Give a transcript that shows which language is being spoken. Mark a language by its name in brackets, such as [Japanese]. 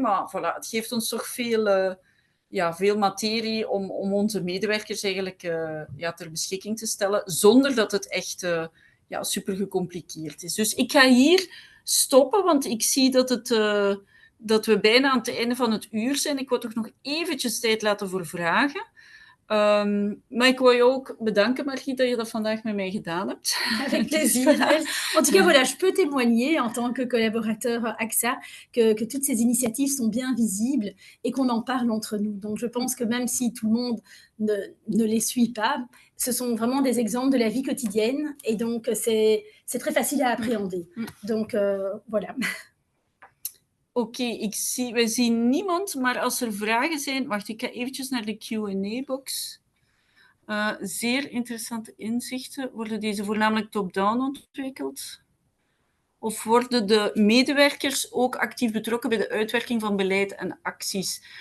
[Dutch] Maar voilà, het geeft ons toch veel materie om onze medewerkers eigenlijk ter beschikking te stellen, zonder dat het echt super gecompliceerd is. Dus ik ga hier stoppen, want ik zie dat we bijna aan het einde van het uur zijn. Ik wil toch nog eventjes tijd laten voor vragen. Maar ik wil je ook bedanken, Margriet, dat je dat vandaag met mij gedaan hebt. [French] Avec plaisir. En tout cas, voilà, je peux témoigner en tant que collaborateur AXA que toutes ces initiatives sont bien visibles et qu'on en parle entre nous. Donc, je pense que même si tout le monde ne les suit pas, ce sont vraiment des exemples de la vie quotidienne et donc c'est très facile à appréhender. Donc, voilà. [Dutch] Oké, we zien niemand, maar als er vragen zijn... Wacht, ik ga eventjes naar de Q&A-box. Zeer interessante inzichten. Worden deze voornamelijk top-down ontwikkeld? Of worden de medewerkers ook actief betrokken bij de uitwerking van beleid en acties?